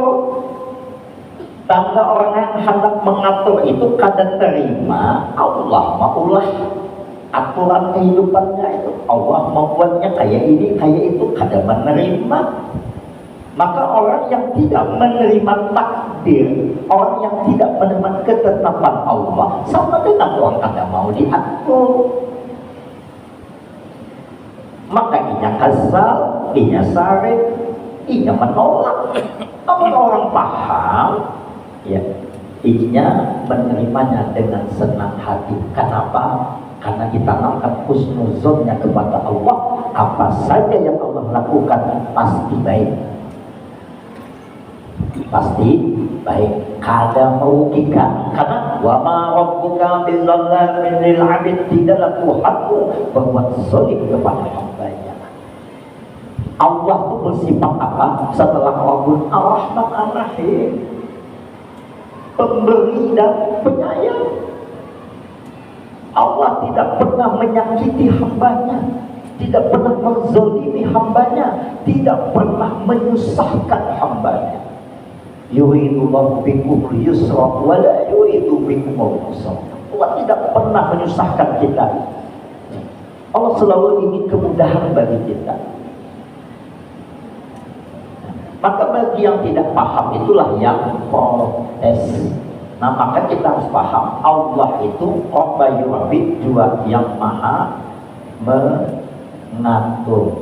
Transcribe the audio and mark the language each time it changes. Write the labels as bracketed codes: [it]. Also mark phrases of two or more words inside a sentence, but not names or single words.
[bjn] Tanda orang yang hendak mengatur itu kada terima Allah maulah aturan kehidupannya itu. Allah membuatnya kayak ini, kayak itu, kada menerima. [id] Maka orang yang tidak menerima takdir, orang yang tidak menerima ketetapan Allah, [bjn] sama dengan orang kada mau diatur. Maka inya kasal, inya sarif, inya menolak. [id] Namun orang paham, ya, [bjn] inya menerimanya dengan senang hati. [id] Kenapa? Karena ditanamkan husnuzonnya kepada Allah. Apa saja yang Allah lakukan pasti baik, pasti baik, kada merugikan. [ar] Karena وما ربك بظلام للعبيد, [id] tidaklah Tuhanmu berbuat zalim kepada hambanya. Allah itu bersifat apa? Setelah [ar] رب الرحمن الرحيم, [id] pemberi dan penyayang. Allah tidak pernah menyakiti hambanya, tidak pernah menzalimi hambanya, tidak pernah menyusahkan hambanya. [ar] يريد الله بكم اليسر ولا يريد بكم العسر. [id] Allah tidak pernah menyusahkan kita. Allah selalu ingin kemudahan bagi kita. Maka bagi yang tidak paham itulah yang protes. Nah, maka kita harus paham Allah itu Rabbi Rabbi, juga yang maha mengatur.